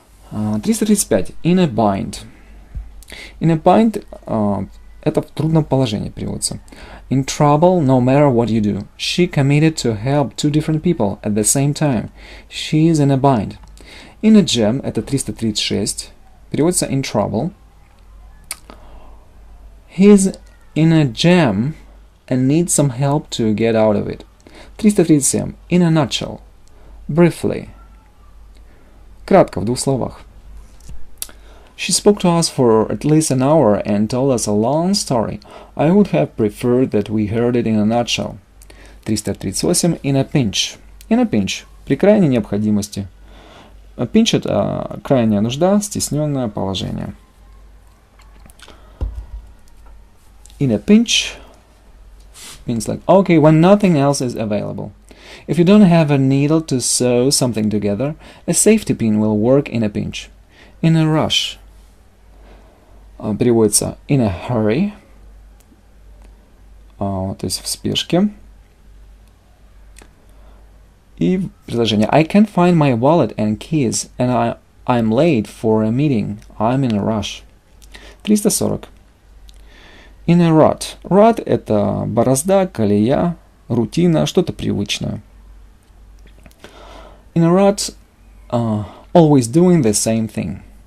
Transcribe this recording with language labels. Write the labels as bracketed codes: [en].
[en] 335. In a bind. In a bind [ru] это в трудном положении переводится. [en] In trouble, no matter what you do. She committed to help two different people at the same time. She is in a bind. In a jam [ru] это [en] 336. [ru] Переводится [en] in trouble. He's in a jam and needs some help to get out of it. 337. In a nutshell. Briefly. [ru] Кратко, в двух словах. [en] She spoke to us for at least an hour and told us a long story. I would have preferred that we heard it in a nutshell. 338. In a pinch. In a pinch. [ru] При крайней необходимости. Pinch – это крайняя нужда, стесненное положение. [en] In a pinch means like, okay, when nothing else is available. If you don't have a needle to sew something together, a safety pin will work in a pinch. In a rush. [ru] Переводится [en] in a hurry, [ru] то есть в спешке. И предложение [en] I can't find my wallet and keys, and I'm late for a meeting. I'm in a rush. 340. In a rut. [ru] Rut – это борозда, колея, рутина, что-то привычное. [en] In a rut, always doing the same thing.